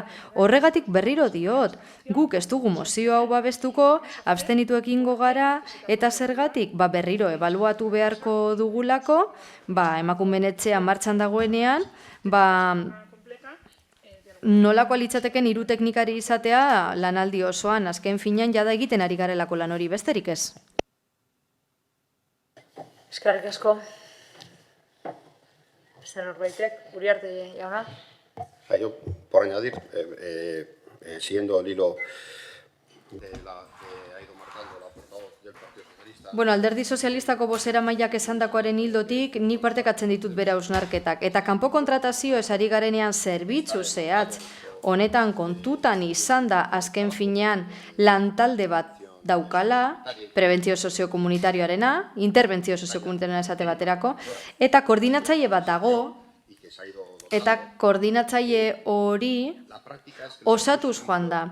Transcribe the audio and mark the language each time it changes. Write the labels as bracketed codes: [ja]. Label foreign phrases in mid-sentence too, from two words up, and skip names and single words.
[eu] Horregatik berriro diot, guk ez dugu mozio hau babestuko, abstenitu egingo gara, eta zergatik berriro ebaluatu beharko dugulako, emakumeen etxea martxan dagoenean, nolako litzateken 3 teknikari izatea lanaldi osoan, azken finean jada egiten ari garelako lan hori, besterik ez. Eskerrik asko. Beste norbaitek, Uriarte jauna. [es] Yo, por añadir, siguiendo el hilo de la que ha ido marcando la portavoz del Partido Socialista. [eu] Bueno, Alderdi Sozialistako bozeramaileak esandakoaren hildotik ni partekatzen ditut bere hausnarketak. Eta kanpo kontratazio ez ari garenean zerbitzu zehatz honetan kontutan izan da azken finean lantalde bat daukala, prebentzio soziokomunitarioarena, interbentzio soziokomunitarioarena esate baterako, eta koordinatzaile bat dago, eta koordinatzaile hori osatuz joan da.